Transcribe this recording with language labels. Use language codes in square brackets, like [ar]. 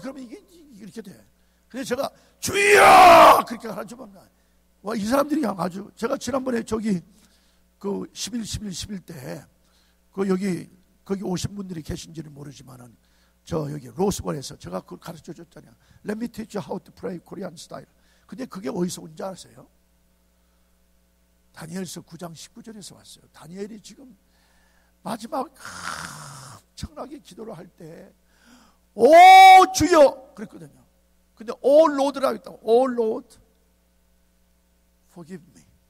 [ko] 그러면 이게 이렇게 돼. 그래서 제가 주여! 그렇게 가르쳐보면, 와, 이 사람들이 그냥 아주, 제가 지난번에 저기 그 11 때 그 거기 오신 분들이 계신지는 모르지만은 저 여기 로스벌에서 제가 그걸 가르쳐 줬잖아요. [en] Let me teach you how to pray Korean style. [ko] 근데 그게 어디서 온지 아세요? 다니엘서 9장 19절에서 왔어요. 다니엘이 지금 마지막 엄청나게 기도를 할 때 오 주여 그랬거든요. 근데 오 로드라고 했다고. 오 로드 [en] forgive me.